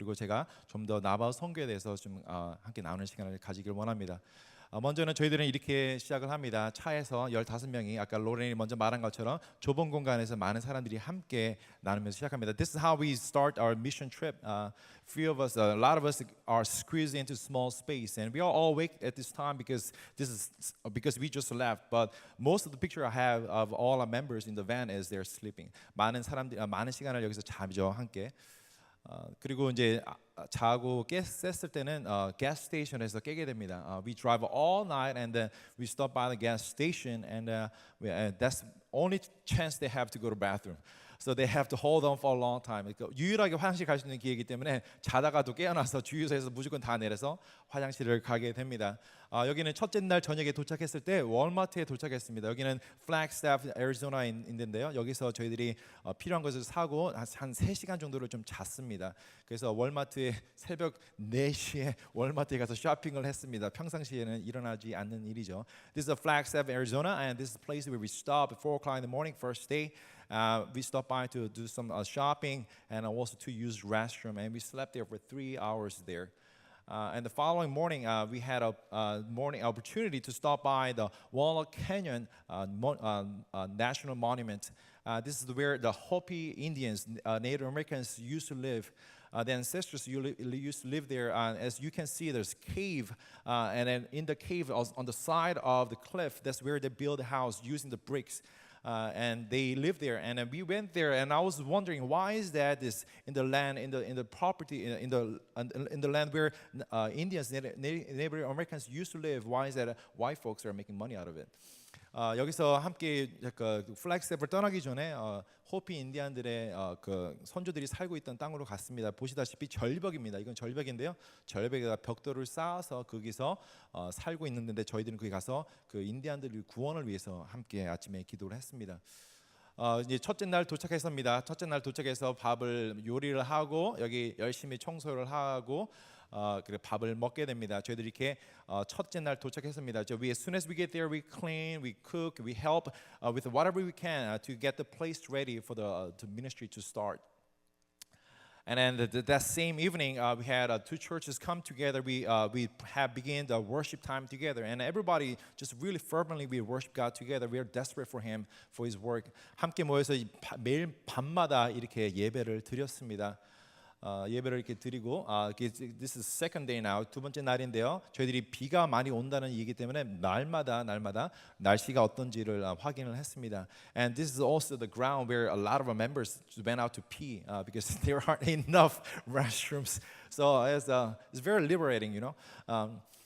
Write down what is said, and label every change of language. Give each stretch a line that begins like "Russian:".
Korean: 그리고 제가 좀 더 나바우 선교에 대해서 좀 함께 나누는 시간을 가지길 원합니다. 먼저는 저희들은 이렇게 시작을 합니다. 차에서 15명이 아까 로렌이 먼저 말한 것처럼 좁은 공간에서 많은 사람들이 함께 나누면서 시작합니다.
English: This is how we start our mission trip. Few of us, a lot of us are squeezed into small space, and we are all awake at this time because we just left. But most of the picture I have of all our members in the van is they're sleeping.
Korean: 많은 시간을 여기서 자죠 함께. 그리고 이제 자고 깼을 때는 gas station에서 깨게 됩니다.
English: We drive all night and then we stop by the gas station and that's only chance they have to go to bathroom. So they have to hold on for a long time.
Korean: 그러니까 유일하게 화장실 갈 수 있는 기회이기 때문에 자다가도 깨어나서 주유소에서 무조건 다 내려서 화장실을 가게 됩니다. 여기는 첫째 날 저녁에 도착했을 때 월마트에 도착했습니다. 여기는 Flagstaff, 애리조나인데요. 여기서 저희들이 필요한 것을 사고 한 3시간 정도를 좀 잤습니다. 그래서 월마트에 새벽 4시에 월마트에 가서 쇼핑을 했습니다. 평상시에는 일어나지 않는 일이죠.
English: This is Flagstaff, Arizona, and this is a place where we stop at 4 o'clock in the morning, first day. We stopped by to do some shopping and also to use restroom, and we slept there for 3 hours there. And the following morning, we had a morning opportunity to stop by the Walnut Canyon National Monument. This is where the Hopi Indians, Native Americans, used to live. The ancestors used to live there. As you can see, there's a cave, and then in the cave, on the side of the cliff, that's where they built a house using the bricks. And they lived there, and we went there, and I was wondering why is that this in the land, in the property, in the land where Indians, Native Americans used to live. Why is that white folks are making money out of it?
Korean: 여기서 함께 그 플렉스텝을 떠나기 전에 호피 인디안들의 그 선조들이 살고 있던 땅으로 갔습니다. 보시다시피 절벽입니다. 이건 절벽인데요. 절벽에다 벽돌을 쌓아서 거기서 살고 있는데 저희들은 거기 가서 그 인디안들의 구원을 위해서 함께 아침에 기도를 했습니다. 이제 첫째 날 도착했습니다. 첫째 날 도착해서 밥을 요리를 하고 여기 열심히 청소를 하고 그래 밥을 먹게 됩니다. 저희들이 이렇게 첫째 날 도착했습니다.
English: As soon as we get there, we clean, we cook, we help with whatever we can to get the place ready for the ministry to start. And then that same evening, we had 2 churches come together. We have begun the worship time together, and everybody just really fervently we worship God together. We are desperate for Him, for His work.
Korean: 함께 모여서 매일 밤마다 이렇게 예배를 드렸습니다. 예배를 이렇게 드리고
English: this is second day now.
Korean: 두 번째 날인데요. 저희들이 비가 많이 온다는 얘기 때문에 날마다 날씨가 어떤지를 확인을 했습니다.
English: And this is also the ground where a lot of our members went out to pee because there aren't enough restrooms. So it's very liberating, you know.